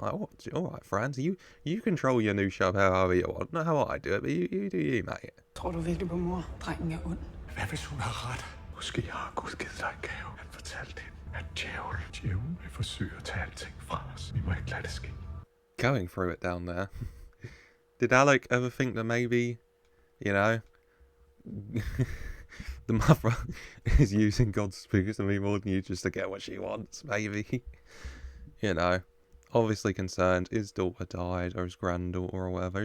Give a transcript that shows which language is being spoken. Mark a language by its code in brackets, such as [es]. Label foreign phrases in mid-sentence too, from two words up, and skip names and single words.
[en] Like, what? Alright, Franz, you control your new shop however you want. Not how I do it, but you do you, mate. [da] Tror du virkelig på mor? Drengen er ond. Hvad hvis hun har ret? Måske har Gud givet dig en gave. Han fortalte hende, at djævlen vil forsøge at tage alting fra os. Vi må ikke lade det ske. [en] Going through it down there. Did Alec ever think that maybe, you know, the mother is using God's spooks to me more than you just to get what she wants, maybe? You know, obviously concerned. His daughter died, or his granddaughter, or whatever.